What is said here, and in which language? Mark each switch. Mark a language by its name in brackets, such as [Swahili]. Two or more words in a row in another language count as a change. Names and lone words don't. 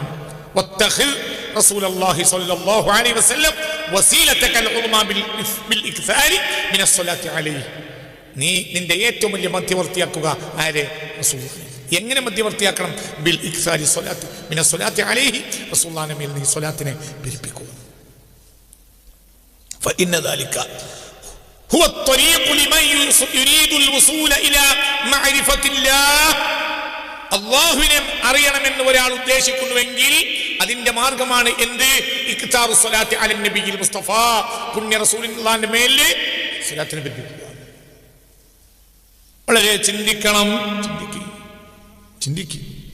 [Arabic] رسول الله صلى الله عليه وسلم وسيلتك العظمى بالإكثار من الصلاة عليه. [Malayalam] നീ നിന്റെ ഏറ്റവും വലിയ മധ്യവർത്തിയാക്കുക ആരെ? റസൂലുള്ളാഹി. എങ്ങനെ മധ്യവർത്തിയാക്കണം? [Arabic] بالإكثار الصلاة من الصلاة عليه. [Malayalam] റസൂലുള്ളാഹിന്റെ മേൽ നീ സ്വലാത്തിനെ പെരുപ്പിക്കുക. [Arabic] فإن ذلك هو الطريق لمن يريد الوصول إلى معرفة الله. [Malayalam] അല്ലാഹുവിനെ അറിയണമെന്ന് ഒരാൾ ഉദ്ദേശിക്കുന്നുവെങ്കിൽ അതിന്റെ മാർഗമാണ് എന്ത്? [Arabic] إكثار الصلاة على النبي المصطفى, [Malayalam] പുണ്യ റസൂലുള്ളാഹിന്റെ മേൽ സ്വലാത്തിനെ പെരുപ്പിക്കുക. വളരെ ചിന്തിക്കണം. ചിന്തിക്കുക.